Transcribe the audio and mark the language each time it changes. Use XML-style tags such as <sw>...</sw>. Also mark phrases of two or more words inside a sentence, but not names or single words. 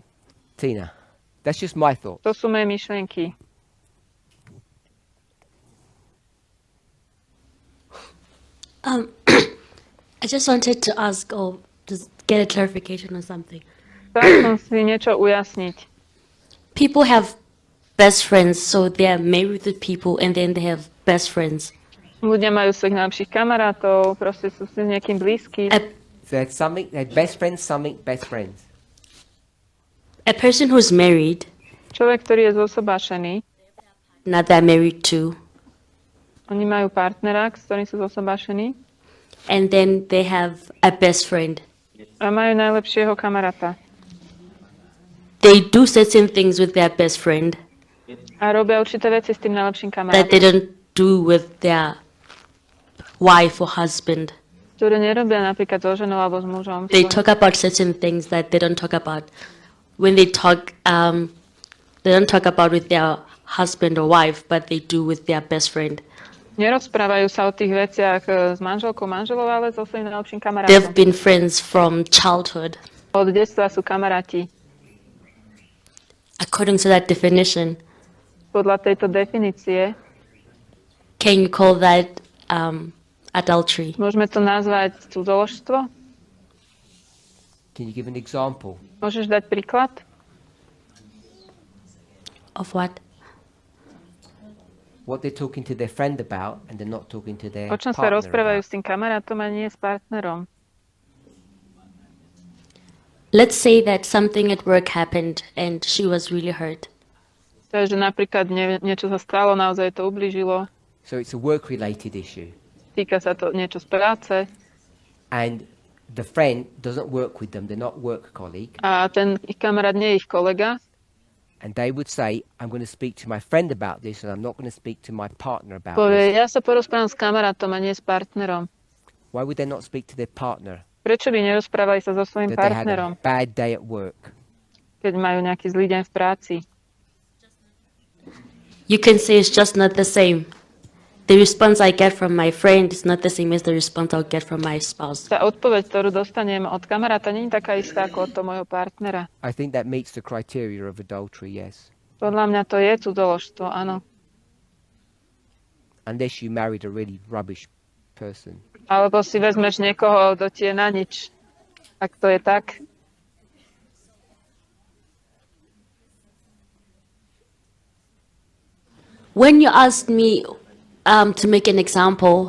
<en>Tina, that's just my thoughts.</en> <sk>to sú moje myšlienky.</sk> <en>I just wanted to ask or just get a clarification on something.</en> <sk>Chcela som si niečo ujasniť.</sk> <en>People have best friends, so they are married with people and then they have best friends.</en> <sk>Ľudia majú svojich najlepších kamarátov, proste sú si s niekým blízky.</sk> <en>So it's something, they're best friends, something, best friends. A person who's married,</en> <sk>Človek, ktorý je zosobášený,</sk> <en>now they're married to,</en> <sk>oni majú partnera, s ktorým sú zosobášení</sk> <en>and then they have a best friend.</en> <sk>a majú najlepšieho kamaráta.</sk> <en>They do certain things with their best friend</en> <sk>A robia určité veci s tým najlepším</sk> <en>that they</en> <sk>kamarátom,</sk> <en>don't do with their wife or husband.</en> <sk>ktoré nerobia napríklad so ženou alebo s mužom.</sk> <en>They talk about certain things that they don't talk about when they talk. They don't talk about with their husband or wife, but they do with their best friend.</en> <sk>Nerozprávajú sa o tých veciach s manželkou, manželou, ale so svojím najlepším kamarátom.</sk> <en>They've been friends from childhood.</en> <sk>Od detstva sú kamaráti.</sk> <en>According to that definition,</en> <sk>Podľa tejto definície</sk> <en>can you call that adultery?</en> <sk>môžeme to nazvať cudzoložstvo.</sk> <en>Can you give an example?</en> <sk>Môžeš dať príklad?</sk> <en>Of what? What they're talking to their friend about and they're not talking to their</en> <sk>O čom sa</sk> <en>partner</en> <sk>rozprávajú</sk> <en>about.</en> <sk>s tým kamarátom a nie s partnerom?</sk> <en>Let's say that something at work happened and she was really hurt.</en> <sk>Takže napríklad niečo sa stalo, naozaj to ublížilo.</sk> <en>So it's a work-related issue.</en> <sk>Týka sa to niečo z práce.</sk> <en>And the friend doesn't work with them. They're not work colleague.</en> <sk>A ten ich kamarát nie je ich kolega.</sk> <en>And they would say, I'm going to speak to my friend about this and I'm not going to speak to my partner about</en> <sk>Povie,</sk> <en>this.</en> <sk>ja sa porozprávam s kamarátom a nie s partnerom.</sk> <en>Why would they not speak to their partner?</en> <sk>Prečo by nerozprávali sa so svojím</sk> <en>That they had a</en> <sk>partnerom,</sk> <en>bad day at work.</en> <sk>keď majú nejaký zlý deň v práci?</sk> <en>You can say it's just not the same. The response I get from my friend is not the same as the response I'll get from my spouse.</en> <sk>Tá odpoveď, ktorú dostanem od kamaráta, nie je taká istá ako od toho môjho partnera.</sk> <en>I think that meets the criteria of adultery, yes.</en> <sk>Podľa mňa to je cudzoložstvo, áno.</sk> <en>Unless you married a really rubbish person.</en> <sk>Alebo si vezmeš niekoho, kto ti je na nič. Ak to je tak,</sk> <en>When you asked me to make an example,</en>